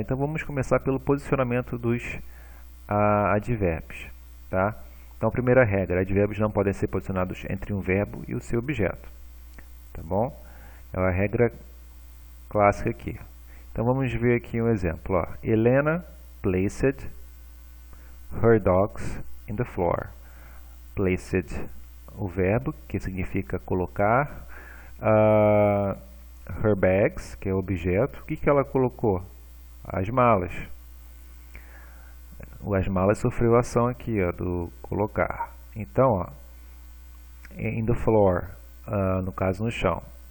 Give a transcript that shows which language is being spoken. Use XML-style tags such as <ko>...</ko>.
<pt>Então vamos começar pelo posicionamento dos advérbios. Tá? Então, primeira regra, advérbios não podem ser posicionados entre um verbo e o seu objeto. Tá bom? É uma regra clássica aqui. Então vamos ver aqui um exemplo. Ó.</pt> <en>Helena placed her dogs in the floor.</en> <pt>Placed, o verbo, que significa colocar. Her bags, que é o objeto. O que ela colocou? As malas. As malas sofreu a ação aqui, ó, do colocar. Então, ó,</pt> <en>in the floor,</en> <pt>no caso no chão.</pt>